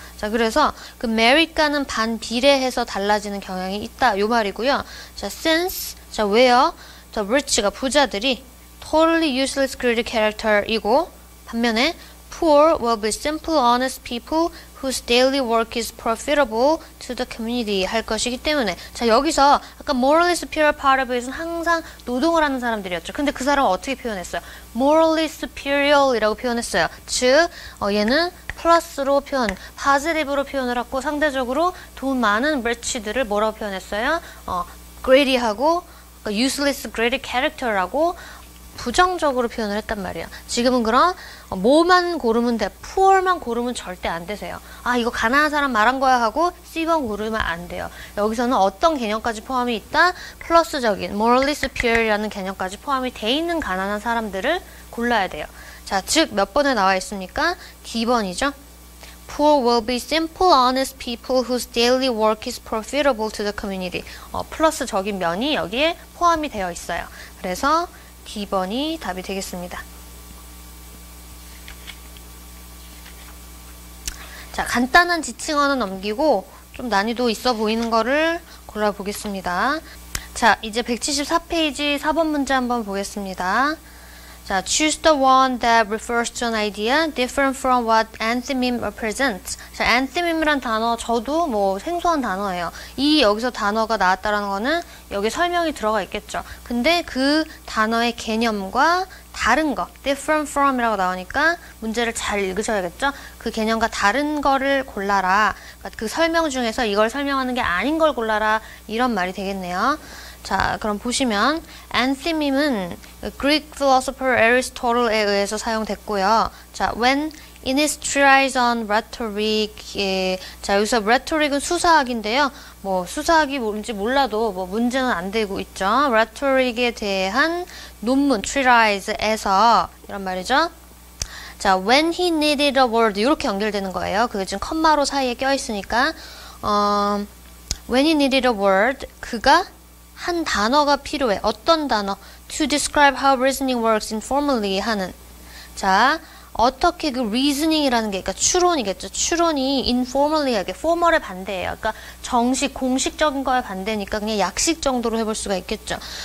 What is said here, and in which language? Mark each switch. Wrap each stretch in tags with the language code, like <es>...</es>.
<ko>자, 그래서 그 merit과는 반비례해서 달라지는 경향이 있다. 요 말이고요. 자, since 자, 왜요?</ko> <en>자, rich가</en> <ko>부자들이</ko> <en>totally useless greedy character이고</en> <ko>반면에</ko> <en>poor will be simple honest people whose daily work is profitable to the community</en> <ko>할 것이기 때문에 자, 여기서 아까</ko> <en>morally superior part of it은</en> <ko>항상 노동을 하는 사람들이었죠. 근데 그 사람은 어떻게 표현했어요? morally superior 이라고 표현했어요. 즉 얘는 플러스로 positive로 표현을 하고 상대적으로 돈 많은 rich들을 뭐라고 표현했어요? greedy하고 useless greedy character라고 부정적으로 표현을 했단 말이에요. 지금은 그럼 뭐만 고르면 돼. poor만 고르면 절대 안 되세요. 아, 이거 가난한 사람 말한 거야 하고 C번 고르면 안 돼요. 여기서는 어떤 개념까지 포함이 있다? 플러스적인 morally superior이라는 개념까지 포함이 돼 있는 가난한 사람들을 골라야 돼요. 자, 즉 몇 번에 나와 있습니까? D번이죠.</ko> <en>Poor will be simple, honest people whose daily work is profitable to the community.</en> <ko>플러스적인 면이 여기에 포함이 되어 있어요. 그래서 D번이 답이 되겠습니다. 자, 간단한 지칭어는 넘기고 좀 난이도 있어 보이는 거를 골라보겠습니다. 자, 이제 174페이지 4번 문제 한번 보겠습니다.</ko> <en>자, choose the one that refers to an idea different from what anthememe represents.</en> <ko>자, anthemem이란 단어 저도 뭐 생소한 단어예요. 이 여기서 단어가 나왔다라는 거는 여기 설명이 들어가 있겠죠. 근데 그 단어의 개념과 다른 거, different from이라고 나오니까 문제를 잘 읽으셔야겠죠. 그 개념과 다른 거를 골라라. 그러니까 그 설명 중에서 이걸 설명하는 게 아닌 걸 골라라. 이런 말이 되겠네요. 자, 그럼 보시면 anthemem은 Greek philosopher Aristotle에 의해서 사용됐고요.</ko> <en>자, when in his treatise on rhetoric, 자,</en> <ko>여기서 rhetoric은 수사학인데요. 뭐 수사학이 뭔지 몰라도 뭐 문제는 안 되고 있죠. rhetoric에 대한 논문 treatise에서 이런 말이죠.</ko> <en>자, when he needed a word</en> <ko>이렇게 연결되는 거예요. 그게 지금 컴마로 사이에 껴 있으니까</ko> <en>when he needed a word</en> <ko>그가 한 단어가 필요해. 어떤 단어?</ko> <en>To describe how reasoning works informally 하는.</en> <ko>자, 어떻게 그 reasoning이라는 게, 그러니까 추론이겠죠. 추론이 informally 하게, formal의 반대예요. 그러니까 정식, 공식적인 거에 반대니까 그냥 약식 정도로 해볼 수가 있겠죠.</ko>